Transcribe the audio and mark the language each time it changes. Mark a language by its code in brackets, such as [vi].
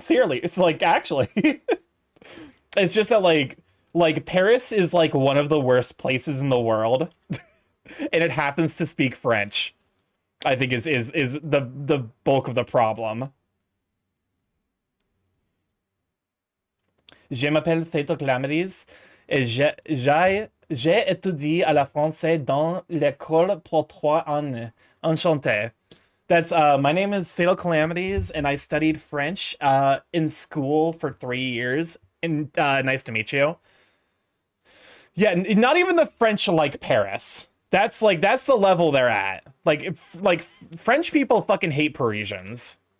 [en] Seriously, it's like actually, it's just that like Paris is like one of the worst places in the world, and it happens to speak French. I think is the bulk of the problem. [fr] Je m'appelle Fatal Calamities et j'ai étudié à la français dans l'école pour 3 ans. Enchanté. [en] That's my name is Fatal Calamities and I studied French in school for 3 years. And nice to meet you. Yeah, not even the French like Paris. That's the level they're at. Like French people fucking hate Parisians.